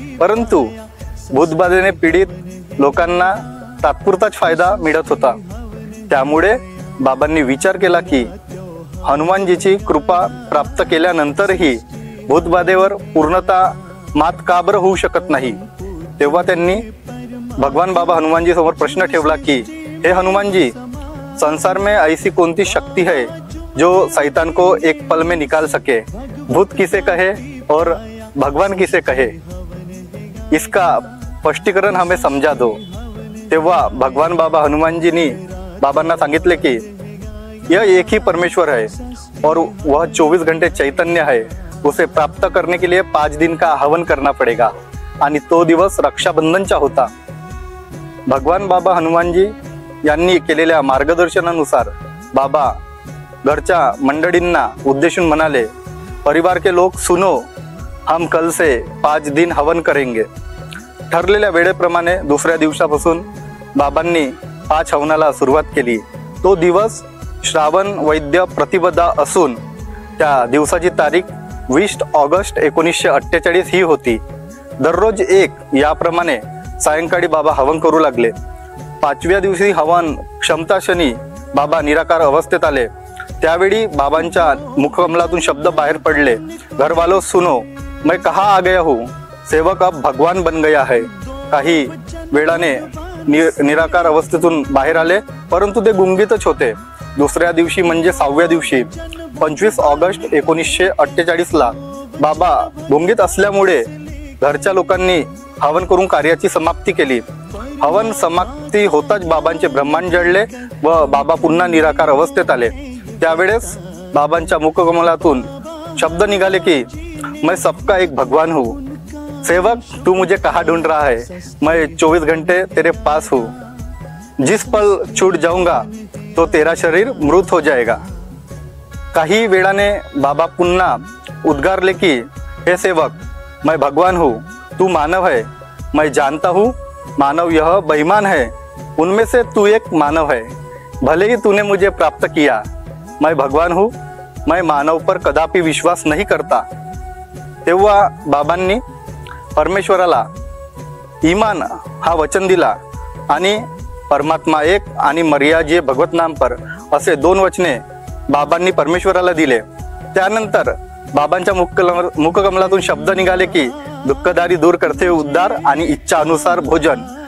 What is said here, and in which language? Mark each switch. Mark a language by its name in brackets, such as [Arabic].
[Marathi] परंतु भूतबाधेने पीडित लोकांना तात्पुरताच फायदा मिळत होता। त्यामुळे बाबांनी विचार केला की हनुमानजीची कृपा प्राप्त केल्यानंतरही भूतबाधेवर पूर्णतः मात का बरं होऊ शकत नाही। तेव्हा त्यांनी भगवान बाबा हनुमानजी समोर प्रश्न ठेवला की [Hindi] हे हनुमान जी, संसार में ऐसी कौन सी शक्ति है जो शैतान को एक पल में निकाल सके? भूत किसे कहे और भगवान किसे कहे, इसका स्पष्टीकरण हमें समझा दो। [Marathi] तेव्हा भगवान बाबा हनुमानजीनी बाबांना सांगितले कि [Hindi] यह एक ही परमेश्वर है और वह 24 घंटे चैतन्य है। उसे प्राप्त करने के लिए 5 दिन का हवन करना पड़ेगा [Marathi] आणि तो दिवस रक्षाबंधनचा होता। भगवान बाबा हनुमानजी यांनी केलेल्या मार्गदर्शनानुसार बाबा घरच्या मंडळींना उद्देशून म्हणाले, [Hindi] परिवार के लोग सुनो, हम कल से 5 दिन हवन करेंगे। [Marathi] ठरलेल्या वेळेप्रमाणे दुसऱ्या दिवसापासून बाबांनी 5 हवनाला सुरुवात केली। तो दिवस श्रावण वैद्य प्रतिपदा असून त्या दिवसाची तारीख 20 ऑगस्ट 1948 ही होती। दररोज एक याप्रमाणे सायंकाळी बाबा हवन करू लागले। 5व्या दिवशी हवन क्षमताशनी बाबा निराकार अवस्थेत आले। त्यावेळी बाबांच्या मुखकमलातून शब्द बाहेर पडले, [Hindi] घरवालों सुनो, मैं कहाँ आ गया हूँ, सेवक अब भगवान बन गया है। [Marathi] काही वेळाने निराकार अवस्थेतून बाहेर आले, परंतु ते गुंगीतच होते। दुसऱ्या दिवशी म्हणजे 6व्या दिवशी 25 ऑगस्ट 1948 ला बाबा गुंगीत असल्यामुळे घरच्या लोकांनी हवन करून कार्याची समाप्ती केली। हवन समाप्ती होताच बाबांचे ब्रह्मांड जळले व बाबा पुन्हा निराकार अवस्थेत आले। त्यावेळेस बाबांच्या मुखकमलातून शब्द निघाले की [Hindi] मैं सबका एक भगवान हूँ। सेवक, तू मुझे कहाँ ढूंढ रहा है? मैं 24 घंटे तेरे पास हूँ। जिस पल छूट जाऊंगा तो तेरा शरीर मृत हो जाएगा। [Marathi] काही वेळाने बाबा पुन्हा उद्गारले की [Hindi] हे सेवक, मैं भगवान हूँ, तू मानव है। मैं जानता हूँ मानव यह बेईमान है, उनमें से तू एक मानव है। भले ही तूने मुझे प्राप्त किया, मैं भगवान हूँ, मैं मानव पर कदापि विश्वास नहीं करता। [Marathi] तेव्हा बाबांनी परमेश्वराला ईमान हा वचन दिला आणि परमात्मा एक आणि मर्याजे भगवत नाम पर असे 2 वचने बाबांनी परमेश्वराला दिले। त्यानंतर बाबांच्या मुखकमलातून शब्द निघाले की दुःखदारी दूर करते उद्धार आणि इच्छा अनुसार भोजन।